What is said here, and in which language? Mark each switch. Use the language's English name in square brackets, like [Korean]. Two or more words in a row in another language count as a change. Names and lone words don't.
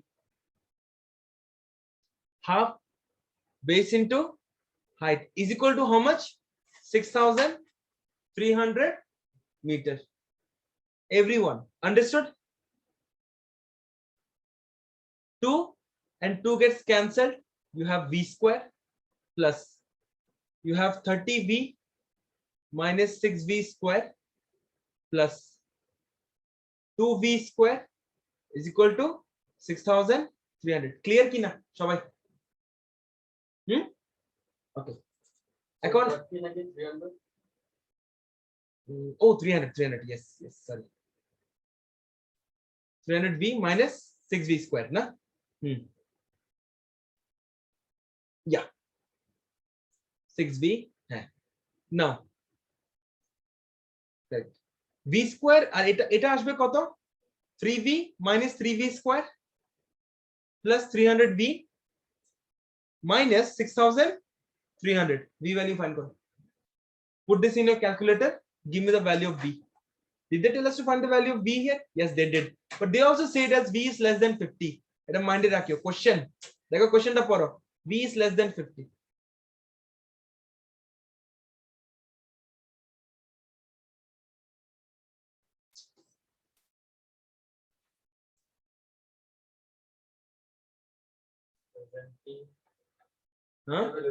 [English] Half base into height is equal to how much? 6,300 meters. Everyone understood? 2 and 2 gets cancelled. You have v square plus you have 30v minus 6v square plus 2v square is equal to 6,300. [Bangla] Clear কি না সবাই? [English] Okay. Account. Oh, 300. Yes. Sorry. 300v minus 6v square, na? Yeah. 6v. Now. Right. v square [Bangla] আর এটা আসবে কত? [English] 3v minus 3v square plus 300v minus 6,300. V value find karo. Put this in your calculator. Give me the value of v. Did they tell us to find the value of v here? Yes, they did. But they also said as v is less than 50. [Bangla] এটা mind রাখিও. Question. Dekho question ta paro. [English] V is less than 50. Huh?